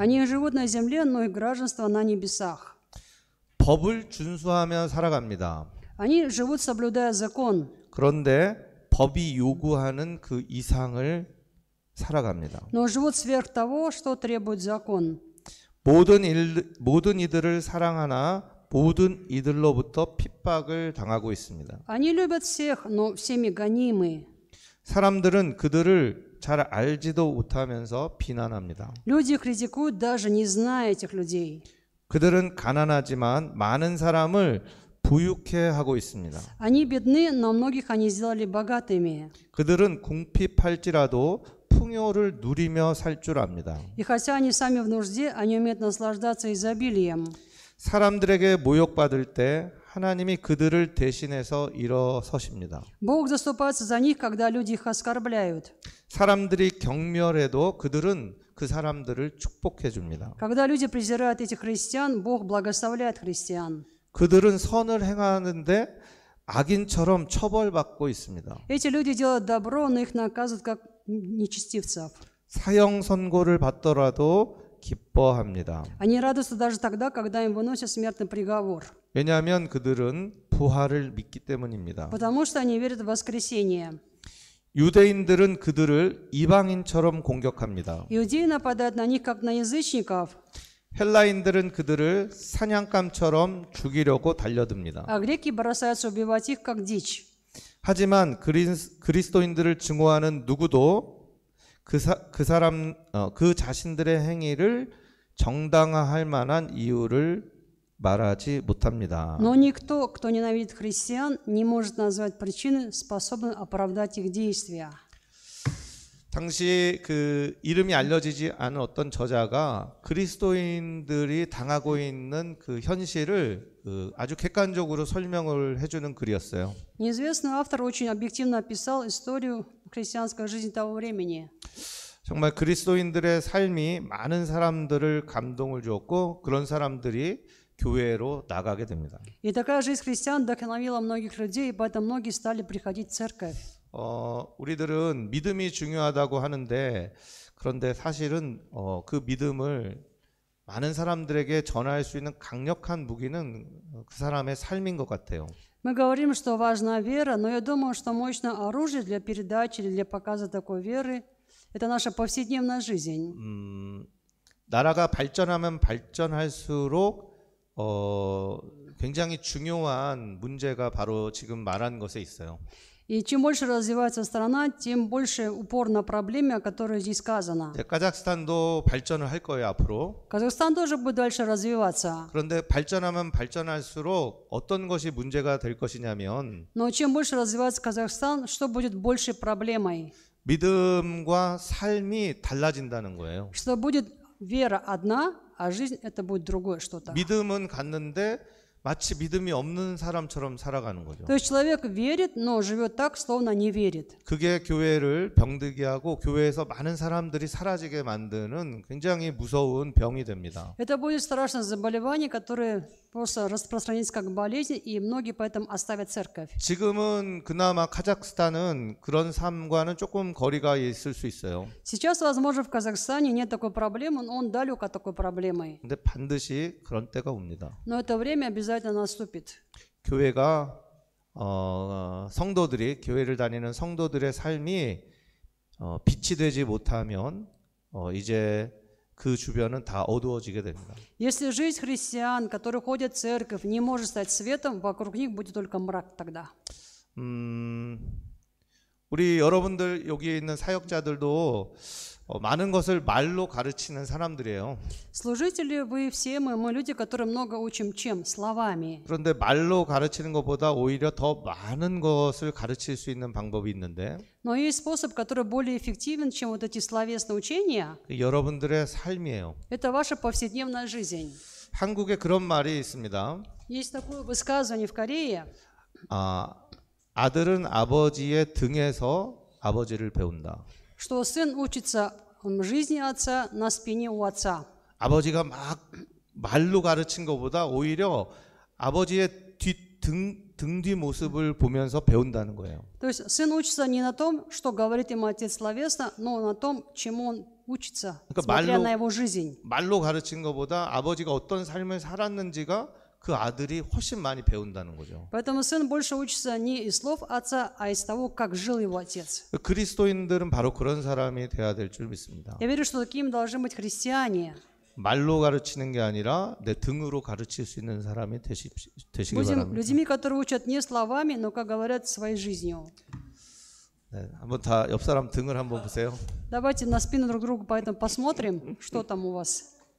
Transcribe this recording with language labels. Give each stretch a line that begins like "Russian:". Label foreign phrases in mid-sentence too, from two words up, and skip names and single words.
Russian: Они живут на земле, но их гражданство на небесах.
Korean: 법을 준수하며 살아갑니다.
Russian: Они живут, соблюдая закон.
Korean: 그런데 법이 요구하는 그 이상을 살아갑니다.
Russian: Но живут сверх того, что требует закон.
Korean: 모든 이들을 사랑하나 모든 이들로부터 핍박을 당하고 있습니다.
Russian: Они любят всех, но всеми гонимы.
Korean: 사람들은 그들을 잘 알지도 못하면서 비난합니다.
Russian: Люди критикуют, даже не зная этих людей.
Korean: 그들은 가난하지만 많은 사람을 부유케 하고 있습니다.
Russian: Они бедны, но многих они сделали богатыми.
Korean: 그들은 궁핍할지라도 풍요를 누리며 살 줄 압니다.
Russian: И хотя они сами в нужде, они умеют наслаждаться изобилием.
Korean: 사람들에게 모욕받을 때 하나님이 그들을 대신해서 일어서십니다.
Russian: Бог заступается за них, когда люди их оскорбляют.
Korean: 사람들이 경멸해도 그들은 그 사람들을 축복해 줍니다.
Russian: Когда люди презирают этих христиан, Бог благословляет христиан.
Korean: 그들은 선을 행하는데 악인처럼 처벌받고 있습니다.
Russian: Эти люди делают добро, но их наказывают как нечестивцев.
Korean: 사형 선고를 받더라도 기뻐합니다.
Russian: Они радуются даже тогда, когда им выносят смертный приговор.
Korean: 왜냐하면 그들은 부활을 믿기 때문입니다.
Russian: Потому что они верят в воскресение.
Korean: 유대인들은 그들을 이방인처럼 공격합니다.
Russian: Иудеи нападают на них, как на язычников,
Korean: 헬라인들은 그들을 사냥감처럼 죽이려고 달려듭니다.
Russian: а греки бросаются убивать их, как дичь.
Korean: 하지만 그리스도인들을 증오하는 누구도 그 자신들의 행위를 정당화할 만한 이유를 말하지 못합니다.
Russian: Но никто, кто ненавидит христиан, не может назвать причины, способные оправдать их действия.
Korean: 당시 그 이름이 알려지지 않은 어떤 저자가 그리스도인들이 당하고 있는 그 현실을 아주 객관적으로 설명을 해주는 글이었어요.
Russian: Неизвестный автор очень объективно описал историю христианской жизни того времени.
Korean: 정말 그리스도인들의 삶이 많은 사람들을 감동을 주었고 그런 사람들이 교회로 나가게 됩니다.
Russian: И такая жизнь христиан вдохновила многих людей, и поэтому многие стали приходить в церковь.
Korean: 우리들은 믿음이 중요하다고 하는데 그런데 사실은 그 믿음을 많은 사람들에게 전할 수 있는 강력한 무기는 그 사람의 삶인 것 같아요.
Russian: Мы говорим, что важна вера, но я думаю, что мощное оружие для передачи или для показа такой веры – это наша повседневная жизнь.
Korean: 나라가 발전하면 발전할수록 굉장히 중요한 문제가 바로 지금 말한 것에 있어요.
Russian: И чем больше развивается страна, тем больше упор на проблеме, о которой здесь сказано.
Korean: 카자흐스탄도 발전을 할 거예요 앞으로.
Russian: Казахстан тоже будет дальше развиваться.
Korean: 그런데 발전하면 발전할수록 어떤 것이 문제가 될 것이냐면
Russian: Но чем больше развивается Казахстан, что будет большей проблемой?
Korean: 믿음과 삶이 달라진다는 거예요.
Russian: Что будет вера одна, а жизнь это будет другое что-то.
Korean: 믿음은 갔는데 마치 믿음이 없는 사람처럼 살아가는 거죠.
Russian: То есть человек верит, но живет так, словно не верит.
Korean: 그게 교회를 병들게 하고 교회에서 많은 사람들이 사라지게 만드는 굉장히 무서운 병이 됩니다.
Russian: Это будет страшное заболевание, которое просто распространится как болезнь, и многие поэтому оставят церковь.
Korean: 지금은 그나마 카자흐스탄은 그런 삶과는 조금 거리가 있을 수 있어요.
Russian: Сейчас, возможно, в Казахстане нет такой проблемы, но он далек от такой проблемы.
Korean: 근데 반드시 그런 때가 옵니다.
Russian: Но это время обязательно наступит.
Korean: 교회가 성도들이 교회를 다니는 성도들의 삶이 빛이 되지 못하면 이제 그 주변은 다 어두워지게 됩니다.
Russian: Если жизнь христиан, которые ходят в церковь, не может стать светом, вокруг них будет только мрак тогда.
Korean: 우리 여러분들 여기 있는 사역자들도 많은 것을 말로 가르치는 사람들이에요.
Russian: Служители вы все, мы люди, которые много учим чем? Словами.
Korean: 그런데 말로 가르치는 것보다 오히려 더 많은 것을 가르칠 수 있는 방법이 있는데
Russian: Но есть способ, который более эффективен, чем вот эти словесные учения.
Korean: 여러분들의 삶이에요.
Russian: Это ваша повседневная жизнь.
Korean: 한국에 그런 말이 있습니다.
Russian: Есть такое высказывание в Корее.
Korean: 아들은 아버지의 등에서 아버지를 배운다.
Russian: Что сын учится жизни отца на спине у отца.
Korean: 아버지가 막 말로 가르친 것보다 오히려 아버지의 등 뒤 모습을 보면서 배운다는 거예요.
Russian: То есть сын учится не на том, что говорит ему отец словесно, но на том, чему он учится, смотря на его жизнь.
Korean: 말로 가르친 것보다 아버지가 어떤 삶을 살았는지가 그 아들이 훨씬 많이 배운다는 거죠.
Russian: Поэтому сын больше учится не из слов отца, а из того, как жил его отец.
Korean: 그리스도인들은 바로 그런 사람이 돼야 될 줄 믿습니다.
Russian: Я верю, что такими должны быть христиане.
Korean: 말로 가르치는 게 아니라 내 등으로 가르칠 수 있는 사람이 되시기
Russian: Будем
Korean: 바랍니다.
Russian: людьми, которые учат не словами, но как говорят своей жизнью.
Korean: 네, 한번 다 옆 사람 등을 한번 보세요.
Russian: Давайте на спину друг друга поэтому посмотрим, что там у вас.